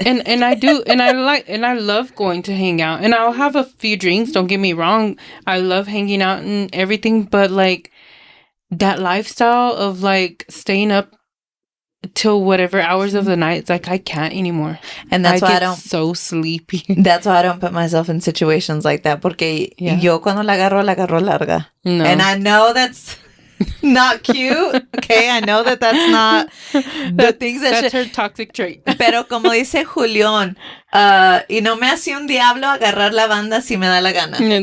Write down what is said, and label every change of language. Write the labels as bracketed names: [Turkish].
[English] And I do, and I love going to hang out, and I'll have a few drinks. Don't get me wrong, I love hanging out and everything, but like that lifestyle of like staying up till whatever hours of the night, it's like I can't anymore. And that's why I don't so sleepy. That's why I don't put myself in situations like that. [Spanish] Porque yo cuando la agarro larga. [English] No. And I know that's not cute. Okay, I know that's not the things that's her toxic trait. [Spanish] Pero como dice Julián, y no me hace un diablo agarrar la banda si me da la gana.